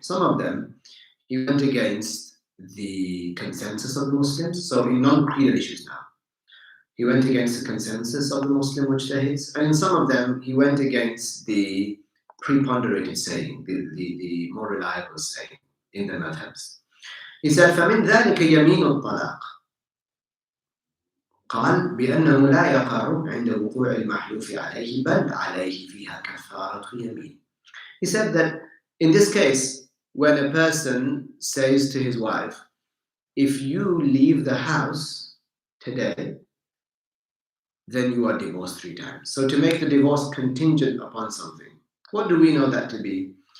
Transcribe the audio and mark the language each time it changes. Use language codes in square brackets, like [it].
[en] Some of them, he went against the consensus of the Muslims, so in non-creedal issues now. He went against the consensus of the Muslim mujtahids, and in some of them, he went against the preponderated saying, the more reliable saying in the madhabs. He said, [ar] فَمِنْ ذَلِكَ يَمِينُ الطَّلَاقِ. قال بأنه لا يقع عند وقوع المحلوف عليه بل عليه فيها كفارة يمين. [en] He said that in this case, when a person says to his wife, if you leave the house today, then you are divorced 3 times. So to make the divorce contingent upon something, what do we know that to be?